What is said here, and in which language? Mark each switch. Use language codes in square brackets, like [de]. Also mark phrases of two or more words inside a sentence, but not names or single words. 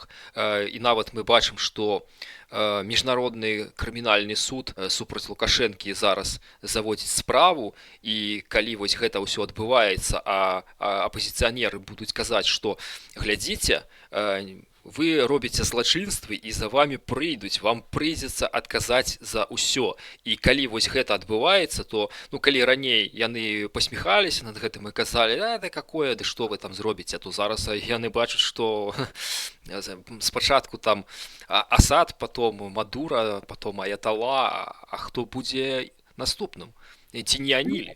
[be] І нават мы бачым, што міжнародны крымінальны суд супраць Лукашэнкі зараз заводзіць справу, і калі вось гэта ўсё адбываецца, а апазіцыянеры будуць казаць, што глядзіце, вы робіце злачынствы і за вами прыйдуць, вам прыйдзецца адказаць за ўсё. І калі вось гэта адбываецца, то калі раней яны пасміхаліся над гэтым і казалі, [ru] да какое, [be] ды што вы там зробіце, то зараз яны бачаць, што спачатку там Асад, потом Мадура, потом Аятала, а хто будзе наступным? Ці не анілі?